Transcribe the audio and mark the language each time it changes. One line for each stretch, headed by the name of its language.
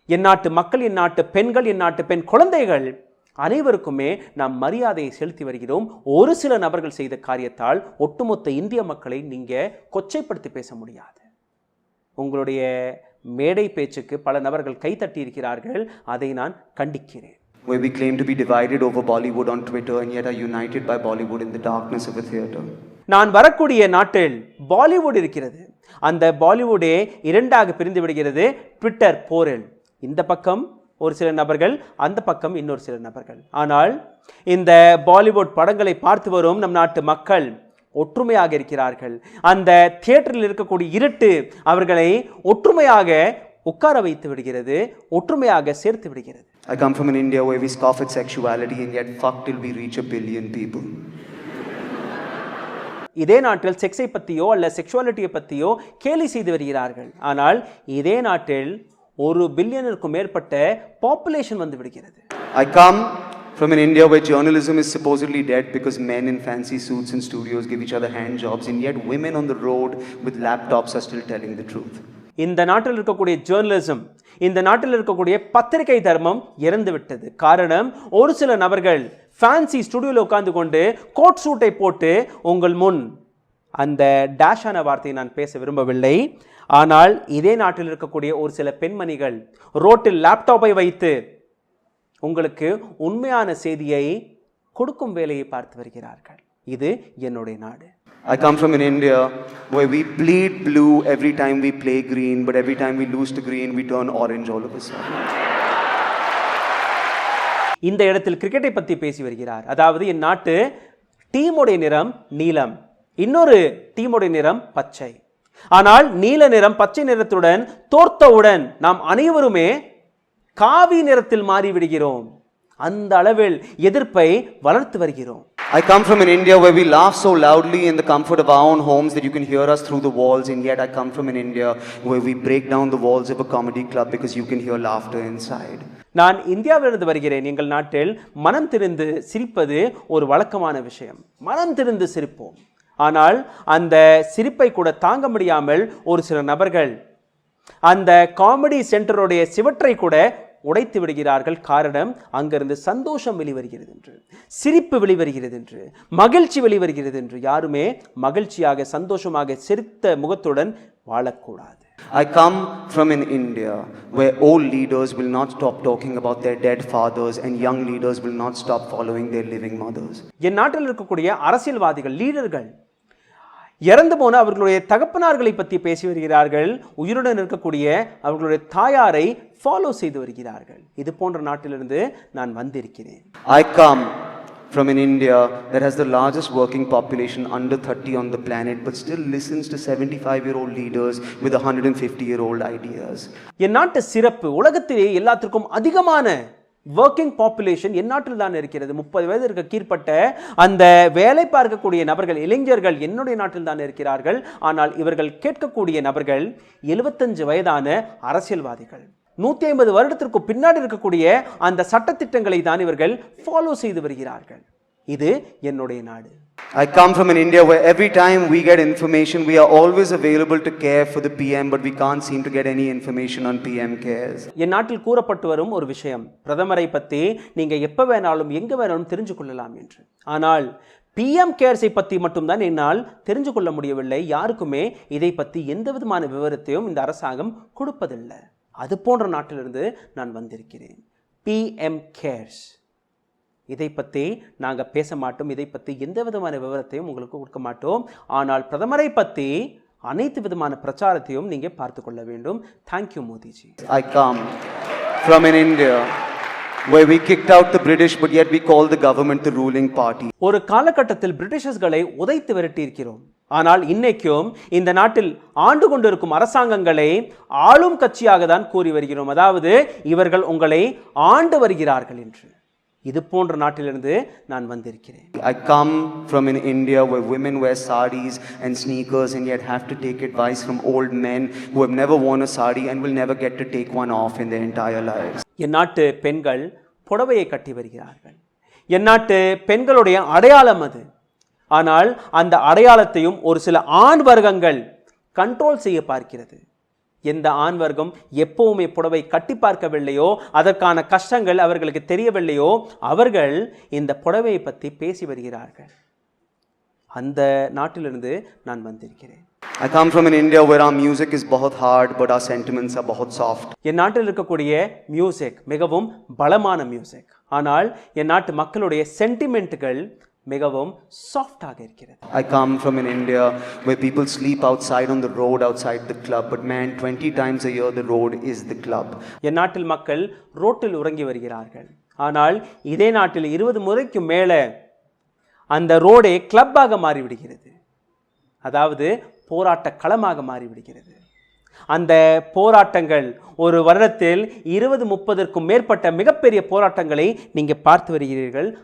Tamil: என் நாட்டு மக்கள், என் நாட்டு பெண்கள், என் நாட்டு பெண் குழந்தைகள் அனைவருக்குமே நாம் மரியாதையை செலுத்தி வருகிறோம். ஒரு சில நபர்கள் செய்த காரியத்தால் ஒட்டுமொத்த இந்திய மக்களை நீங்க கொச்சைப்படுத்தி பேச முடியாது. உங்களுடைய மேடை பேச்சுக்கு பல நபர்கள் கைத்தட்டி இருக்கிறார்கள், அதை நான் கண்டிக்கிறேன்.
English: Where we claim to be divided over Bollywood on Twitter and yet are united by Bollywood in the darkness of a theater.
Tamil: நான் வரக்கூடிய நாட்டில் பாலிவுட் இருக்கிறது. அந்த பாலிவுடே இரண்டாக பிரிந்து விடுகிறது ட்விட்டர் போரில். இந்த பக்கம் ஒரு சில நபர்கள், அந்த பக்கம் இன்னொரு சில நபர்கள். ஆனால் இந்த பாலிவுட் படங்களை பார்த்து வரும் நம் நாட்டு மக்கள் ஒற்றுமையாக இருக்கிறார்கள். அந்த தியேட்டரில் இருக்கக்கூடிய இருட்டு அவர்களை ஒற்றுமையாக உட்கார வைத்து விடுகிறது, ஒற்றுமையாக சேர்த்து விடுகிறது.
English: I come from an India where we scoff at sexuality and yet fuck till we reach 1 billion people.
Tamil: இதே நாட்டில் செக்ஸை பற்றியோ அல்ல செக்ஷுவாலிட்டியை பற்றியோ கேலி செய்து வருகிறார்கள். ஆனால் இதே நாட்டில் 1 பில்லியனுக்கும் மேற்பட்ட பாப்புலேஷன் வந்து விடுகிறது.
English: I come from an India where journalism is supposedly dead because men in fancy suits and studios give each other hand jobs and yet women on the road with laptops are still telling the truth.
Tamil: இந்த நாட்டில் இருக்கக்கூடிய journalism, இந்த நாட்டில் இருக்கக்கூடிய பத்திரிகை தர்மம் இறந்து விட்டது. காரணம், ஒரு சில நபர்கள் ஃபேன்சி ஸ்டுடியோவில் உட்கார்ந்து கொண்டு கோட் சூட்டை போட்டு உங்கள் முன், அந்த டேஷான வார்த்தையை நான் பேச விரும்பவில்லை, ஆனால் இதே நாட்டில் இருக்கக்கூடிய ஒரு சில பெண்மணிகள் ரோட்டில் லேப்டாப்பை வைத்து உங்களுக்கு உண்மையான செய்தியை கொடுக்கும் வேலையை பார்த்து வருகிறார்கள். இது என்னுடைய நாடு.
English: I come from an India where we bleed blue every time we play green, but every time we lose to green, we turn orange all of a sudden.
Tamil: இந்த இடத்தில் கிரிக்கெட்டை பற்றி பேசி வருகிறார். அதாவது என் நாட்டு டீமுடைய நிறம் நீலம், இன்னொரு டீமுடைய நிறம் பச்சை. ஆனால் நீல நிறம் பச்சை நிறத்துடன் தோர்த்தவுடன் நாம் அனைவருமே காவி நிறத்தில் மாறிவிடுகிறோம். அந்த அளவில் எதிர்ப்பை வளர்த்து வருகிறோம்.
English: I come from an India where we laugh so loudly in the comfort of our own homes that you can hear us through the walls, and yet I come from an India where we break down the walls of a comedy club because you can hear laughter inside.
Tamil: நான் இந்தியாவிலிருந்து வருகிறேன். எங்கள் நாட்டில் மனம் திறந்து சிரிப்பது ஒரு வழக்கமான விஷயம். மனம் திறந்து சிரிப்போம். ஆனால் அந்த சிரிப்பை கூட தாங்க முடியாமல் ஒரு சில நபர்கள் அந்த காமெடி சென்டருடைய சிவற்றை கூட உடைத்து விடுகிறார்கள். காரணம், அங்கிருந்து சந்தோஷம் வெளிவருகிறது என்று, சிரிப்பு வெளிவருகிறது என்று, மகிழ்ச்சி வெளிவருகிறது என்று. யாருமே மகிழ்ச்சியாக சந்தோஷமாக சிரித்த முகத்துடன் வாழக்கூடாது.
English: I come from an India where old leaders will not stop talking about their dead fathers and young leaders will not stop following their living mothers.
Tamil: என் நாட்டில் இருக்கக்கூடிய அரசியல்வாதிகள், லீடர்கள் இறந்து போன அவர்களுடைய தகப்பனார்களை பற்றி பேசி வருகிறார்கள். உயிருடன் இருக்கக்கூடிய அவர்களுடைய தாயாரை ஃபாலோ செய்து வருகிறார்கள். இது போன்ற நாட்டிலிருந்து நான் வந்திருக்கிறேன்.
English: I come from an India that has the largest working population under 30 on the planet but still listens to 75-year-old leaders with 150-year-old ideas.
Tamil: என் நாட்டு சிறப்பு, உலகத்திலே எல்லாத்திற்கும் அதிகமான ஒர்க்கிங் பாப்புலேஷன் என் நாட்டில் தான் இருக்கிறது. 30 வயதிற்கு கீழ்ப்பட்ட அந்த வேலை பார்க்கக்கூடிய நபர்கள், இளைஞர்கள் என்னுடைய நாட்டில் தான் இருக்கிறார்கள். ஆனால் இவர்கள் கேட்கக்கூடிய நபர்கள் 75 வயதான அரசியல்வாதிகள். 150 வருடத்திற்கு பின்னாடி இருக்கக்கூடிய அந்த சட்டத்திட்டங்களை தான் இவர்கள் ஃபாலோ செய்து வருகிறார்கள். இது என்னுடைய நாடு.
English: I come from an India where every time we get information, we are always available to care for the PM, but we can't seem to get any information on PM cares.
Tamil: என் நாட்டில் கூறப்பட்டு வரும் ஒரு விஷயம், பிரதமரை பற்றி நீங்க எப்ப வேணாலும் எங்க வேணாலும் தெரிஞ்சு கொள்ளலாம் என்று. ஆனால் பிஎம் கேர்ஸை பற்றி மட்டும்தான் என்னால் தெரிஞ்சு கொள்ள முடியவில்லை. யாருக்குமே இதை பற்றி எந்த விதமான விவரத்தையும் இந்த அரசாங்கம் கொடுப்பதில்லை. அது போன்ற நாட்டிலிருந்து நான் வந்திருக்கிறேன். பிஎம் கேர்ஸ் இதை பற்றி நாங்கள் பேச மாட்டோம். இதை பற்றி எந்த விதமான விவரத்தையும் உங்களுக்கு கொடுக்க மாட்டோம். ஆனால் பிரதமரை பற்றி அனைத்து விதமான பிரச்சாரத்தையும் நீங்கள் பார்த்து கொள்ள வேண்டும்.
English: Thank you Modiji. I come from an India where we kicked out the British, but yet we call the government the ruling party.
Tamil: ஒரு காலகட்டத்தில் பிரிட்டிஷர்களை உதைத்து விரட்டி இருக்கிறோம். ஆனால் இன்னைக்கும் இந்த நாட்டில் ஆண்டு கொண்டிருக்கும் அரசாங்கங்களை ஆளும் கட்சியாக தான் கூறி வருகிறோம். அதாவது இவர்கள் உங்களை ஆண்டு வருகிறார்கள் என்று. இது போன்ற நாட்டிலிருந்து நான் வந்திருக்கிறேன்.
English: I come from an India where women wear sarees and sneakers and yet have to take advice from old men who have never worn a saree and will never get to take one off in their entire lives.
Tamil: என் நாட்டு பெண்கள் புடவையை கட்டி வருகிறார்கள். என் நாட்டு பெண்களுடைய அடையாளம் அது. ஆனால் அந்த அடையாளத்தையும் ஒரு சில ஆண் வர்க்கங்கள் கண்ட்ரோல் செய்ய பார்க்கிறது. எந்த ஆண் வர்க்கம் எப்பவுமே புடவை கட்டி பார்க்கவில்லையோ, அதற்கான கஷ்டங்கள் அவர்களுக்கு தெரியவில்லையோ, அவர்கள் இந்த புடவையை பற்றி பேசி வருகிறார்கள். அந்த நாட்டிலிருந்து நான் வந்திருக்கிறேன்.
English: I come from an India where our music is
Hindi: बहुत
English: hard but our sentiments are बहुत soft.
Tamil: என் நாட்டில் இருக்கக்கூடிய மியூசிக் மிகவும் பலமான மியூசிக். ஆனால் என் நாட்டு மக்களுடைய சென்டிமெண்ட்டுகள் மிகவும் சாஃப்டாக இருக்கிறது.
English: I come from an India where people sleep outside on the road outside the club, but man, 20 times a year the road is the club.
Tamil: என் நாட்டில் மக்கள் ரோட்டில் உறங்கி வருகிறார்கள். ஆனால் இதே நாட்டில் 20 முறைக்கு மேலே அந்த ரோடே கிளப்பாக மாறிவிடுகிறது. அதாவது போராட்ட களமாக மாறிவிடுகிறது. அந்த போராட்டங்கள் ஒரு வருடத்தில் 20-30க்கும் மேற்பட்ட மிகப்பெரிய போராட்டங்களை நீங்கள் பார்த்து வருகிறீர்கள்.